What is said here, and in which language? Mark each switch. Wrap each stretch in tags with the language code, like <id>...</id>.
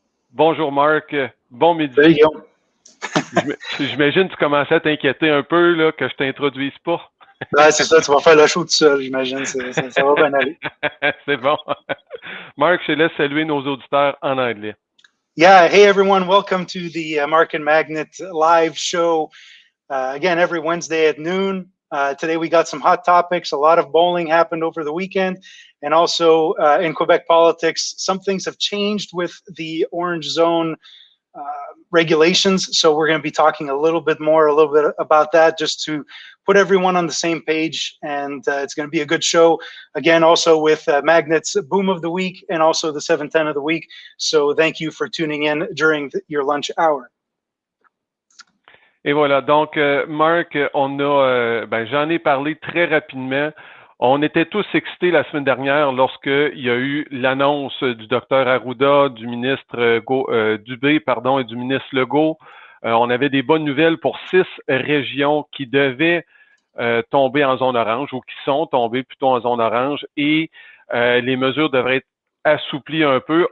<fr>Bonjour Marc, bon midi. Salut Guillaume. J'imagine que tu commençais à t'inquiéter un peu là, que je t'introduise pas. Ouais, c'est ça, tu vas faire le show tout seul, j'imagine. Ça va bien aller. C'est bon. Marc, je te laisse saluer nos auditeurs en anglais.</fr> <en>Yeah, hey everyone, welcome to the Mark and Magnet live show. Again, every Wednesday at noon. Today we got some hot topics. A lot of bowling happened over the weekend. And also in Quebec politics, some things have changed with the orange zone regulations. So we're going to be talking a little bit about that just to put everyone on the same page. And it's going to be a good show. Again, also with Magnet's Boom of the Week and also the 710 of the Week. So thank you for tuning in during your lunch hour.</en> <fr>Et voilà, donc Marc, j'en ai parlé très rapidement. On était tous excités la semaine dernière lorsqu'il y a eu l'annonce du docteur Arruda, du ministre Dubé, et du ministre Legault. On avait des bonnes nouvelles pour 6 régions qui devaient tomber en zone orange ou qui sont tombées plutôt en zone orange et les mesures devraient être assouplies un peu.</fr>